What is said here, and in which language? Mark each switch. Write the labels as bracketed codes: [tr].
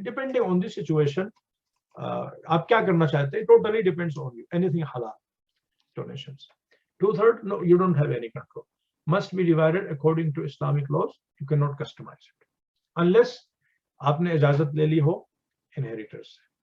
[en] depending on the situation [ur] آپ کیا کرنا چاہتے ہیں، [en] Totally depends on you. Anything حلال donations. 2/3 no you don't have any control, must be divided according to Islamic laws. You cannot customize it unless [ur] آپ نے اجازت لے لی ہو انہیریٹرز سے.